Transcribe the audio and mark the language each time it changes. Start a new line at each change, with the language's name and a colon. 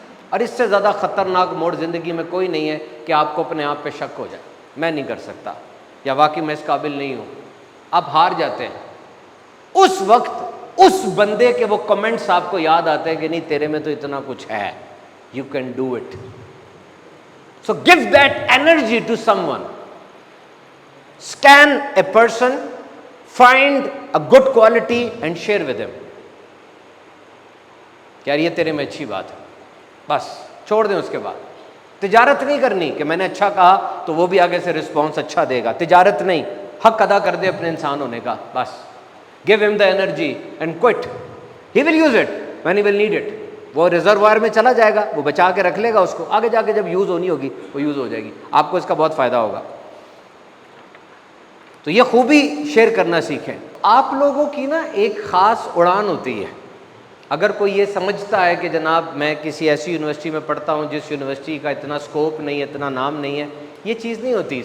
Urdu: اور اس سے زیادہ خطرناک موڑ زندگی میں کوئی نہیں ہے کہ آپ کو اپنے آپ پہ شک ہو جائے, میں نہیں کر سکتا, یا واقعی میں اس قابل نہیں ہوں. آپ ہار جاتے ہیں. اس وقت اس بندے کے وہ کمنٹس آپ کو یاد آتے ہیں کہ نہیں تیرے میں تو اتنا کچھ ہے,
English: You can do it. So give that energy to someone. Scan a person, find a good quality and share with him.
Urdu: کیا یہ تیرے میں اچھی بات ہے, بس چھوڑ دیں. اس کے بعد تجارت نہیں کرنی کہ میں نے اچھا کہا تو وہ بھی آگے سے رسپانس اچھا دے گا. تجارت نہیں, حق ادا کر دے اپنے انسان ہونے کا, بس.
English: Give him the energy and quit. He will use it when he will need it.
Urdu: وہ ریزروائر میں چلا جائے گا, وہ بچا کے رکھ لے گا اس کو, آگے جا کے جب یوز ہونی ہوگی وہ یوز ہو جائے گی, آپ کو اس کا بہت فائدہ ہوگا. تو یہ خوبی شیئر کرنا سیکھیں. آپ لوگوں کی نا ایک خاص اڑان ہوتی ہے. اگر کوئی یہ سمجھتا ہے کہ جناب میں کسی ایسی یونیورسٹی میں پڑھتا ہوں جس یونیورسٹی کا اتنا اسکوپ نہیں ہے, اتنا نام نہیں ہے, یہ چیز نہیں ہوتی.